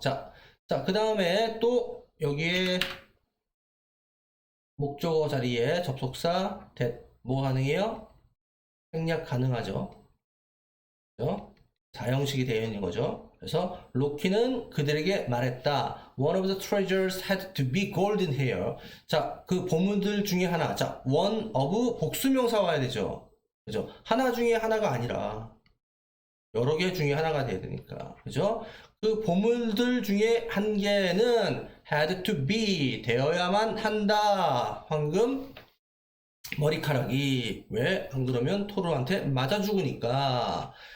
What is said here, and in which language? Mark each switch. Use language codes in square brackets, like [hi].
[ko] 자, 그 다음에 또 여기에 목적어 자리에 접속사 뭐 가능해요? 생략 가능하죠. 그죠? 4형식이 되어 있는 거죠. 그래서 로키는 그들에게 말했다. [en] One of the treasures had to be golden hair. [ko] 자, 그 보물들 중에 하나. 자, one of 복수명사 와야 되죠. 그죠? 하나 중에 하나가 아니라 여러 개 중에 하나가 돼야 되니까. 그죠? 그 보물들 중에 한 개는 [en] had to be [ko] 되어야만 한다. 황금 머리카락이 왜 안 그러면 토르한테 맞아 죽으니까.